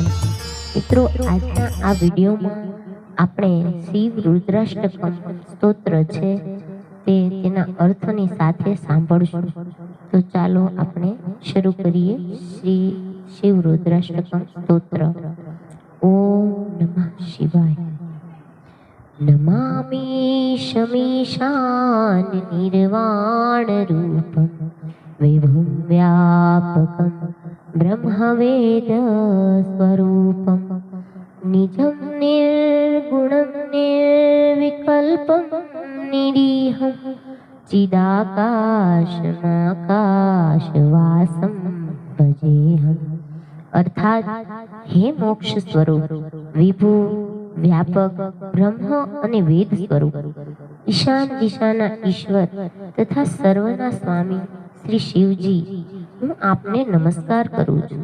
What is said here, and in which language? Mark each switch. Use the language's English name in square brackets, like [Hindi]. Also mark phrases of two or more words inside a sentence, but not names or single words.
[Gujarati] મિત્રો, આજના આ વિડીયોમાં આપણે શિવ રુદ્રાષ્ટકમ સ્તોત્ર છે તેના અર્થની સાથે સાંભળશું। તો ચાલો આપણે શરૂ કરીએ શ્રી શિવ રુદ્રાષ્ટકમ સ્તોત્ર। [Sanskrit] ॐ नमः शिवाय। नमामि शमीशान निर्वाण रूपं विभुं व्यापकं ब्रह्मवेद स्वरूपं निजं निर्गुणं निर्विकल्पं निरीहं चिदाकाशमाकाशवासं भजेऽहम्। [Gujarati] અર્થાત હે મોક્ષ સ્વરૂપ વિભુ વ્યાપક બ્રહ્મ અને વેદ સ્વરૂપ ઈશાન દિશાના ઈશ્વર તથા સર્વના સ્વામી શ્રી શિવજી, હું આપને નમસ્કાર કરું છું।